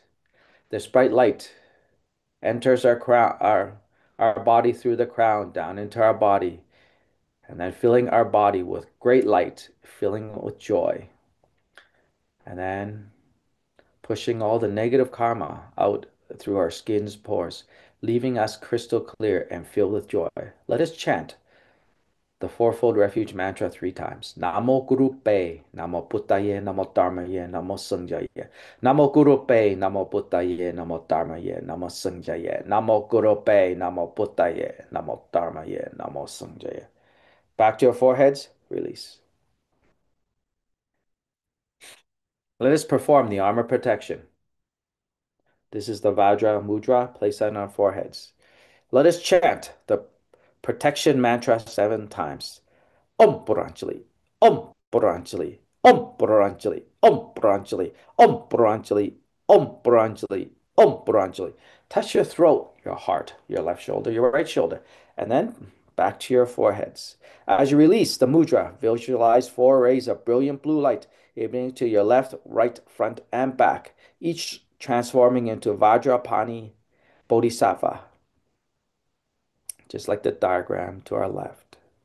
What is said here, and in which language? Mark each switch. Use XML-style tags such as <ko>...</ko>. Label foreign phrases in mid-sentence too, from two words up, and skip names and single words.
<en>This bright light enters our crown, our body through the crown, down into our body, and then filling our body with great light, filling it with joy. And then pushing all the negative karma out through our skin's pores, leaving us crystal clear and filled with joy. Let us chant the fourfold refuge mantra 3 times.</en> <sa>Namo Guru Pe, Namo Buddhaye, Namo Dharmaye, Namo Sanghaye. Namo Guru Pe, Namo Buddhaye, Namo Dharmaye, Namo Sanghaye. Namo Guru Pe, Namo Buddhaye, Namo Dharmaye, Namo Sanghaye.</sa> <en>Back to your foreheads, release. Let us perform the armor protection. This is the Vajra Mudra placed on our foreheads. Let us chant the protection mantra 7 times.</en> <sa>Om Puranjali, Om Puranjali, Om Puranjali, Om Puranjali, Om Puranjali, Om Puranjali, Om Puranjali.</sa> <en>Touch your throat, your heart, your left shoulder, your right shoulder, and then back to your foreheads. As you release the mudra, visualize 4 rays of brilliant blue light emanating to your left, right, front, and back, each transforming into Vajrapani Bodhisattva, just like the diagram to our left.</en>